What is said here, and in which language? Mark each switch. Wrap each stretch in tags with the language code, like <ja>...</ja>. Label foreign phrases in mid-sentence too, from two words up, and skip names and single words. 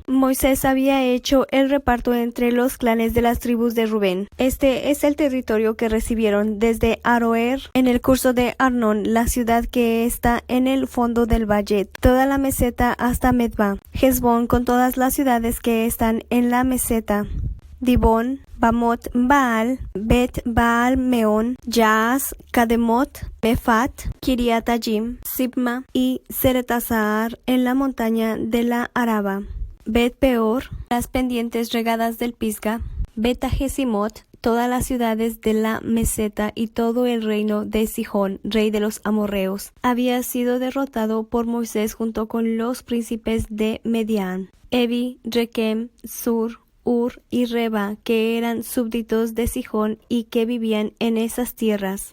<es>Moisés había hecho el reparto entre los clanes de las tribus de Rubén. Este es el territorio que recibieron desde Aroer en el curso de Arnón, la ciudad que está en el fondo del valle, toda la meseta hasta Medba, Hezbón con todas las ciudades que están en la meseta, Dibón, Bamot, Baal, Bet Baal Meón, Jaaz, Kademot, Mefat, Kiriatayim, Sibma y Seretazar en la montaña de la Araba, Bet Peor, las pendientes regadas del Pisga, Bet Jesimot, todas las ciudades de la meseta y todo el reino de Sihón, rey de los amorreos, había sido derrotado por Moisés junto con los príncipes de Medián, Evi, Rekem, Sur, Ur y Reba, que eran súbditos de Sihón y que vivían en esas tierras.</es>